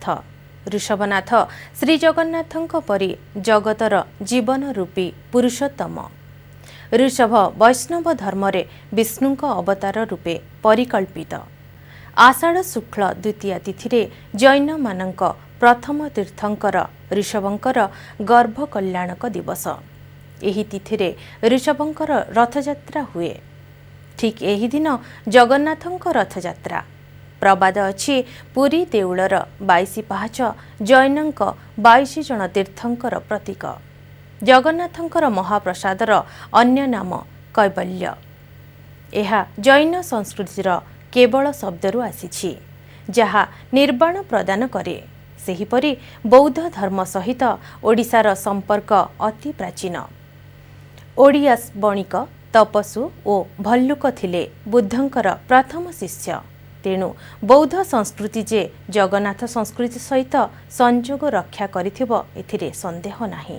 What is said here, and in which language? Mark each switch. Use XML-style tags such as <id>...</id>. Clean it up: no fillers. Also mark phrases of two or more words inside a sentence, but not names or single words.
<or>ଋଷଭନାଥ ଶ୍ରୀ ଜଗନ୍ନାଥଙ୍କ ପରି ଜଗତର ଜୀବନ ରୂପୀ ପୁରୁଷୋତ୍ତମ। ଋଷଭ ବୈଷ୍ଣବ ଧର୍ମ ରେ ବିଷ୍ଣୁଙ୍କ ଅବତାର ରୂପେ ପରିକଳ୍ପିତ। ଆଷାଢ଼ ଶୁକ୍ଳ ଦ୍ୱିତୀୟା ତିଥି ରେ ଜୈନ ମାନଙ୍କ ପ୍ରଥମ ତୀର୍ଥଙ୍କର ଋଷଭଙ୍କର ଗର୍ଭ କଲ୍ୟାଣକ ଦିବସ। ଏହି ତିଥି ରେ ଋଷଭଙ୍କର ରଥଯାତ୍ରା ହୁଏ। ଠିକ ଏହି ଦିନ ଜଗନ୍ନାଥଙ୍କ ରଥଯାତ୍ରା। ପ୍ରବାଦ ଅଛି ପୁରୀ ଦେଉଳର 22 ପାହାଚ ଜୈନଙ୍କ 22 ଜଣ ତୀର୍ଥଙ୍କର ପ୍ରତୀକ। ଜଗନ୍ନାଥଙ୍କର ମହାପ୍ରସାଦର ଅନ୍ୟ ନାମ କୈବଲ୍ୟ। ଏହା ଜୈନ ସଂସ୍କୃତିର କେବଳ ଶବ୍ଦରୁ ଆସିଛି ଯାହା ନିର୍ବାଣ ପ୍ରଦାନ କରେ। ସେହିପରି ବୌଦ୍ଧ ଧର୍ମ ସହିତ ଓଡ଼ିଶାର ସମ୍ପର୍କ ଅତି ପ୍ରାଚୀନ। ଓଡ଼ିଆ ବଣିକ ତପସ୍ୱୀ ଓ ଭଲ୍ଲୁକ ଥିଲେ ବୁଦ୍ଧଙ୍କର ପ୍ରଥମ ଶିଷ୍ୟ। ତେଣୁ ବୌଦ୍ଧ ସଂସ୍କୃତି ଯେ ଜଗନ୍ନାଥ ସଂସ୍କୃତି ସହିତ ସଂଯୋଗ ରକ୍ଷା କରିଥିବ ଏଥିରେ ସନ୍ଦେହ ନାହିଁ।</or>